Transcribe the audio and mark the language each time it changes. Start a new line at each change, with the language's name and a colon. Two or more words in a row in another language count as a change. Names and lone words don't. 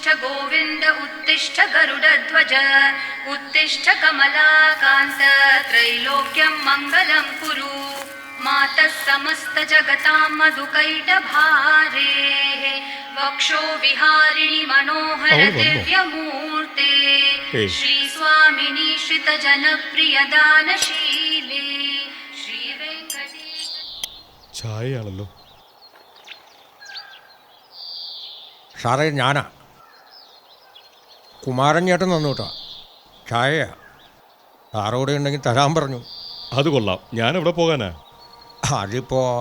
Sanskrit: गोविन्द उत्तिष्ठ गरुडध्वज उत्तिष्ठ कमलाकान्त त्रैलोक्यं मङ्गलं कुरु मातः समस्त जगतां मधुकैटभारेः वक्षो विहारिणि मनोहर दिव्यमूर्ते श्रीस्वामिनी श्रितजनप्रियदानशीले श्रीवेङ्कटेश
Malayalam: ചായയാണല്ലോ. സാറേ ഞാനാ കുമാരൻ ചേട്ടൻ തന്നു കേട്ടോ ചായയാ സാറോടെ ഉണ്ടെങ്കിൽ തരാൻ പറഞ്ഞു. അത് കൊള്ളാം. ഞാൻ എവിടെ പോകാനാ? അതിപ്പോ